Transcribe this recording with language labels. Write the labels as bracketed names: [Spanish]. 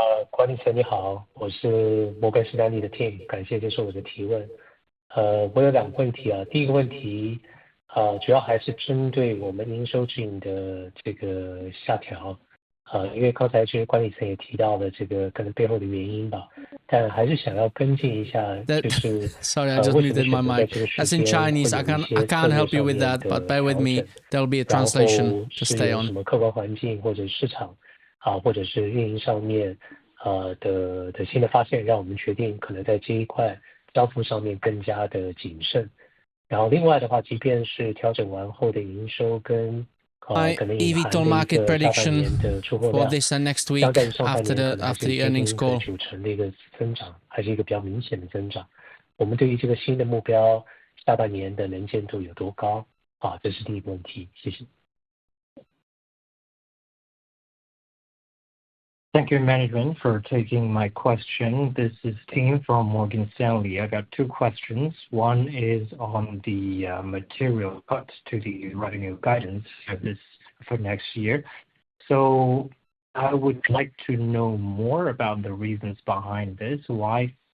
[Chinese] 管理层你好，我是摩根士丹利的 Tim， 感谢接受我的提问。我有两个问题啊，第一个问题，主要还是针对我们营收指引的这个下调，因为刚才其实管理层也提到了这个可能背后的原因吧，但还是想要跟进一下，就是 [English] Sorry, I just muted my mic. That's in Chinese. I can't help you with that, but bear with me. There'll be a translation to stay on. [Chinese] 什么客观环境或者市场或者是运营上面的新的发现，让我们决定可能在这一块交付上面更加的谨慎。然后另外的话，即便是调整完后的营收跟可能隐含的一个下半年的出货量，相较于上半年可能还是接近9%的一个增长，还是一个比较明显的增长。我们对于这个新的目标，下半年的能见度有多高这是第一个问题，谢谢。 [English] Thank you, management, for taking my question. This is Tim from Morgan Stanley. I got two questions. One is on the material cut to the revenue guidance for next year. So I would like to know more about the reasons behind this. Why?